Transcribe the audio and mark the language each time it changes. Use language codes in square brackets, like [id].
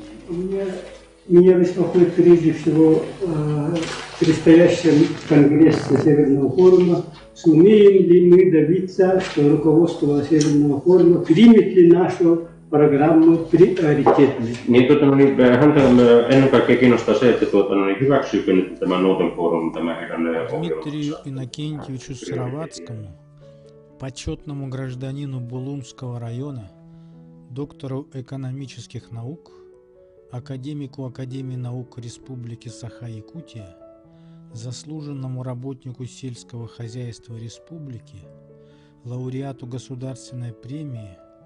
[ru] Меня беспокоит прежде всего предстоящий конгресс Северного форума. Сумеем ли мы добиться, что руководство Северного форума примет ли нашу програмmu prioriteetne. [fi] Niin, häntä ennen kaikkea kiinnostaa se, että hyväksyykö nyt tämä Northern Forum, tämä heidän ohjelmansa. [ru] Дмитрию Иннокентьевичу Сыроватскому, почетному гражданину Булунского района, доктору экономических наук, академику Академии наук Республики Саха-Якутия, заслуженному работнику сельского хозяйства республики, лауреату государственной премии